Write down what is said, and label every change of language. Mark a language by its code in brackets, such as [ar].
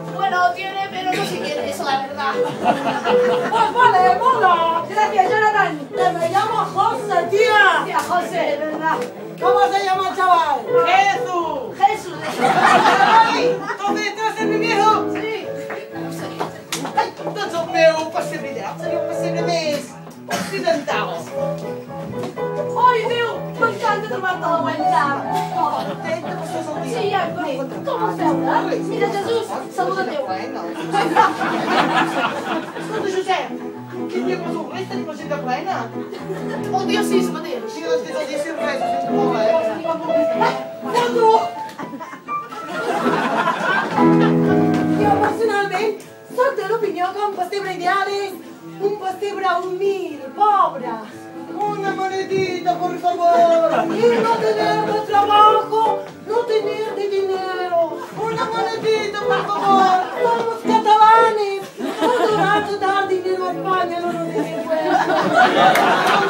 [es] Bueno, tiene, pero no se quiere eso, la verdad. ¡Pues vale, mola! Gracias, Jonathan. ¡Que me llamo José, tía! Tía José, de verdad. ¿Cómo se llama el chaval? Jesús. Jesús. ¡Ay! ¿Entonces este va a ser mi viejo? Sí. [ca] Ai, doncs el meu pessebre ideal seria un pessebre més occidental. Ai, Déu, m'encanta trobar-te a la webcam. T'he de passar el dia. Sí, ja, com es veure? Mira, Jesús, saluda Déu. Escolta, Josep, quin dia poso res? Tenim l'agenda plena. El dia 6 mateix. Sí, doncs tens el dia sin res, ho sento molt, Foto! Jo, personalment, soc de l'opinió que un pessebre ideal és un pessebre humil, pobre. [es] Una monedita, por favor. Y no tener de trabajo, no tener de dinero. Una monedita, por favor. Somos catalanes. Todo rato dar dinero a España no nos tiene cuenta.